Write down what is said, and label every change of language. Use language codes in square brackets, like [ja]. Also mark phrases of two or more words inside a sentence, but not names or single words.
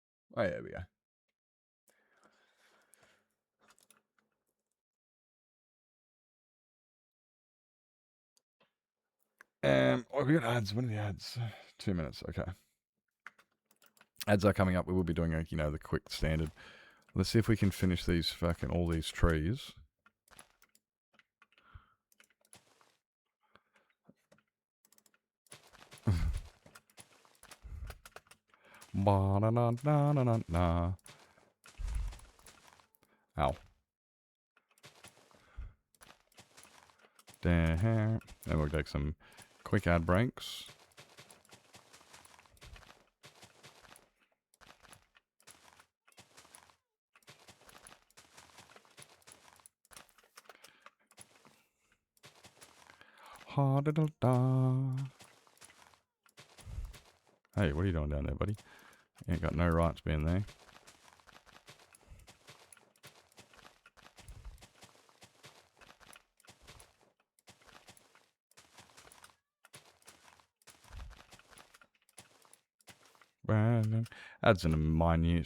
[en] Oh, yeah, there we go. Oh, we got ads. When are the ads? 2 minutes. Okay. Ads are coming up. We will be doing, the quick standard. Let's see if we can finish these all these trees. Ba-na-na-na-na-na. Ow. Damn. And we'll take some quick ad breaks. Ha-da-da-da. Hey, what are you doing down there, buddy? You ain't got no rights being there. Adds in a minute.